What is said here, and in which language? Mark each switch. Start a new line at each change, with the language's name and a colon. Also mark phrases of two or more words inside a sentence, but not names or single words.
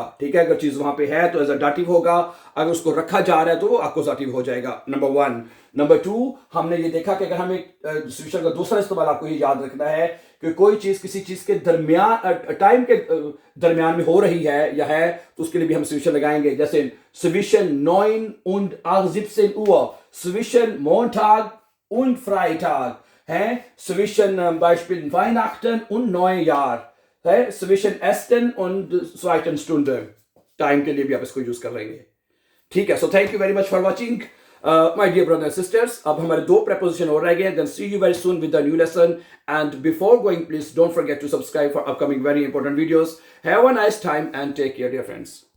Hindi: ठीक है, अगर चीज वहां पे है तो एज अ दाटिव होगा, अगर उसको रखा जा रहा है तो वो अक्यूजाटिव हो जाएगा। नंबर 1। नंबर 2, हमने ये देखा कि अगर हमें स्विशन का दूसरा इस्तेमाल आपको ये याद रखना है कि कोई चीज किसी चीज के दरमियान टाइम के दरमियान में हो रही है या है, तो उसके लिए भी हम zwischen लगाएंगे।
German: जैसे zwischen 9 und 17 Uhr, zwischen Montag und Freitag, है zwischen Beispiel Weihnachten und Neujahr, है zwischen ersten und zweiten Stunde,
Hindi: टाइम के लिए भी आप इसको यूज कर लेंगे। ठीक है,
English: So thank you very much for watching my dear brothers and sisters.
Hindi: अब हमारे 2 preposition और रह गए।
English: then see you very soon with the new lesson, and before going please don't forget to subscribe for upcoming very important videos. Have a nice time and take care dear friends.